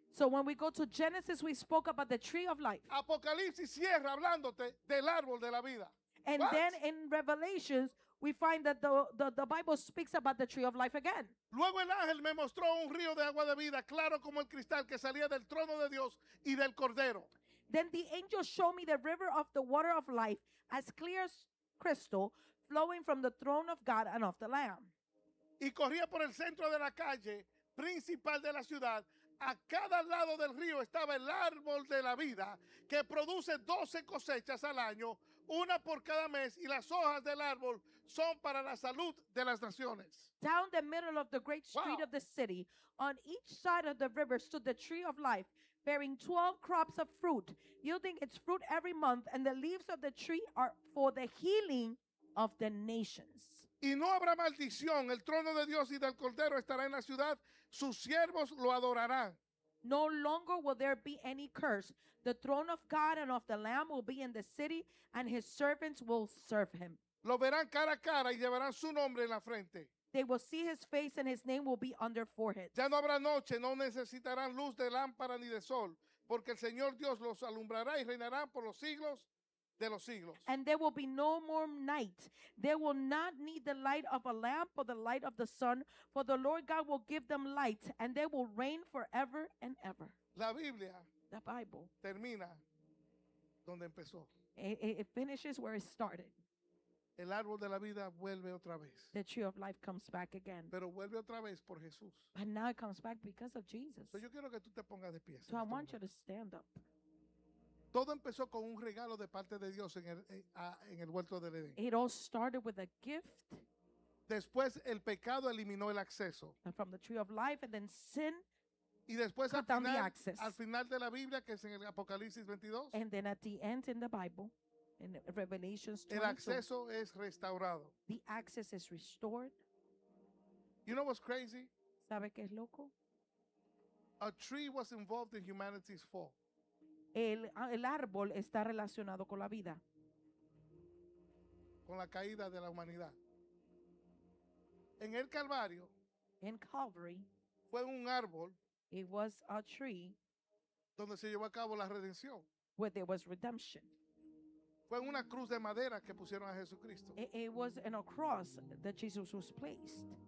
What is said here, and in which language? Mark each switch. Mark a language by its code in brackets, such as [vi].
[en] so when we go to Genesis, we spoke about the tree of life. [es] Apocalipsis cierra hablándote del árbol de la vida. [en] And What? then in Revelations, we find that the Bible speaks about the tree of life again. [es] Luego el ángel me mostró un río de agua de vida, claro como el cristal, que salía del trono de Dios y del Cordero. [en] Then the angel showed me the river of the water of life, as clear as crystal, flowing from the throne of God and of the Lamb. [es] Y corría por el centro de la calle principal de la ciudad. A cada lado del río estaba el árbol de la vida, que produce 12 cosechas al año, una por cada mes, y las hojas del árbol son para la salud de las naciones. [en] Down the middle of the great street Wow. of the city, on each side of the river stood the tree of life, bearing 12 crops of fruit, yielding its fruit every month, and the leaves of the tree are for the healing of the nations. [es] Y no habrá maldición, el trono de Dios y del Cordero estará en la ciudad, sus siervos lo adorarán. [en] No longer will there be any curse. The throne of God and of the Lamb will be in the city, and his servants will serve him. [es] Lo verán cara a cara y llevarán su nombre en la frente. [en] They will see his face, and his name will be on their foreheads. [es] Ya no habrá noche, no necesitarán luz de lámpara ni de sol, porque el Señor Dios los alumbrará y reinarán por los siglos de los siglos. [en] And there will be no more night. They will not need the light of a lamp or the light of the sun, for the Lord God will give them light, and they will reign forever and ever. [es] La Biblia [en] The Bible, [es] termina donde empezó. [en] it finishes where it started. [es] El árbol de la vida vuelve otra vez. [en] The tree of life comes back again. [es] Pero vuelve otra vez por Jesús. [en] But now it comes back because of Jesus. [es] So yo quiero que tú te pongas de pie. [en] So I want you to stand up. [es] Todo empezó con un regalo de parte de Dios en el huerto del Edén. [en] It all started with a gift [es] Después el pecado eliminó el acceso. [en] from the tree of life, and then sin, [es] Y después [en] Cut down the access. [es] al final de la Biblia, que es en el Apocalipsis 22, [en] and then at the end in the Bible, in Revelations [es] el [en] 22, [es] acceso es restaurado. [en] the access is restored. You know what's crazy? [es] ¿Sabe qué es loco? [en] A tree was involved in humanity's fall. [es] El árbol está relacionado con la vida, Con la caída de la humanidad. En el Calvario [en] in Calvary. [es] fue un árbol [en] It was a tree [es] donde se llevó a cabo la redención. [en] where there was redemption. [es] Fue en una cruz de madera que pusieron a Jesucristo. [en] It was in a cross that Jesus was placed.